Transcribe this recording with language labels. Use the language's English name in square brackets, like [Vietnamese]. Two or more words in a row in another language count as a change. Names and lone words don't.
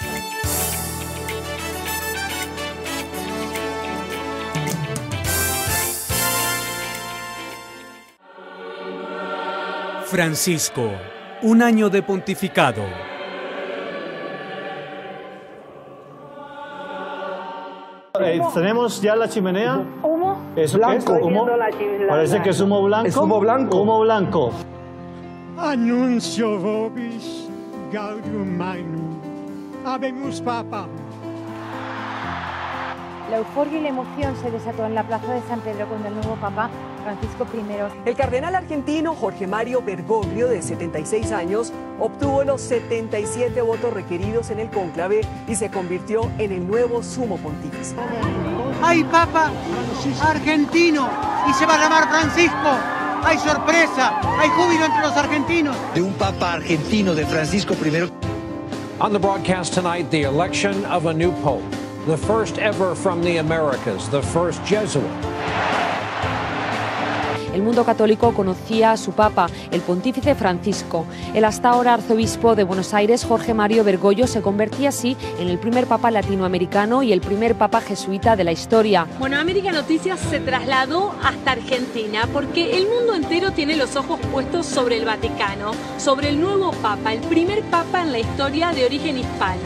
[Spanish] Francisco, un año de pontificado. ¿Tenemos ya la chimenea? ¿Humo? ¿Eso Blanco. qué es? ¿Humo? Parece que es humo blanco. Es humo blanco. Humo blanco. [Latin] Annuncio vobis gaudium magnum. Habemus Papa. [Spanish] La euforia y la emoción se desató en la plaza de San Pedro cuando el nuevo Papa, Francisco I. El cardenal argentino Jorge Mario Bergoglio, de 76 años, obtuvo los 77 votos requeridos en el cónclave y se convirtió en el nuevo sumo pontífice. ¡Hay Papa argentino! Y se va a llamar Francisco. ¡Hay sorpresa! ¡Hay júbilo entre los argentinos! De un Papa argentino, de Francisco I. [English] On the broadcast tonight, the election of a new pope. The first ever from the Americas, the first Jesuit. [Spanish] El mundo católico conocía a su papa, el pontífice Francisco. El hasta ahora arzobispo de Buenos Aires, Jorge Mario Bergoglio, se convertía así en el primer papa latinoamericano y el primer papa jesuita de la historia. Bueno, América Noticias se trasladó hasta Argentina porque el mundo entero tiene los ojos puestos sobre el Vaticano, sobre el nuevo papa, el primer papa en la historia de origen hispano.